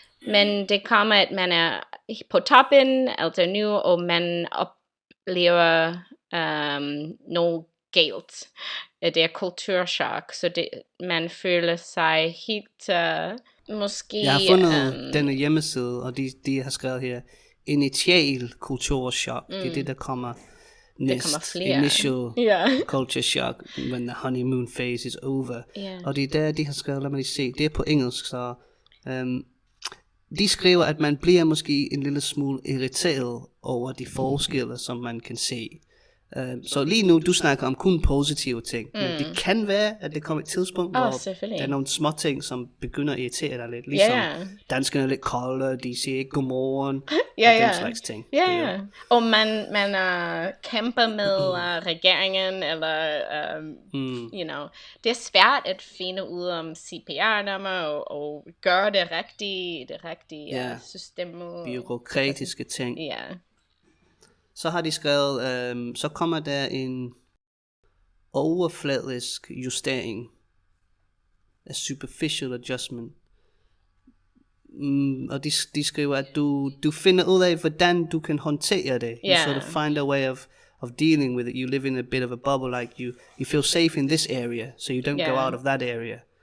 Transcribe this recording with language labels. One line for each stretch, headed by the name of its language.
Danish: Men det kommer, at man er på toppen, altså nu, og man oplever noget galt. Det er kulturschok, så man føler sig helt, måske... Jeg har fundet denne hjemmeside, og de har skrevet her, initial kulturschok. Det er det, der kommer næst.
English: Initial culture shock, when the honeymoon phase is over.
Danish: Og det er der, de har skrevet, lad mig lige se, det er på engelsk, så... de skriver, at man bliver måske en lille smule irriteret over de forskelle, som man kan se. Så lige nu, du snakker om kun positive ting, men det kan være, at det kommer et tidspunkt, hvor der er nogle små ting, som begynder at irritere dig lidt. Ligesom danskerne er lidt kolde, de siger ikke godmorgen, og den slags ting. Og man kæmper med regeringen, eller,
English: you know,
Danish: det er svært at finde ud om CPR-nummer, og gøre det rigtige system. Bureaukratiske ting. Så har de skrevet, så kommer der en overfladisk justering,
English: a superficial adjustment.
Danish: Og de skriver, at du finder ud af, hvordan du kan håndtere det.
English: You sort of find a way of dealing with it. You live in a bit of a bubble, like you feel safe in this area, so you don't go out of that area.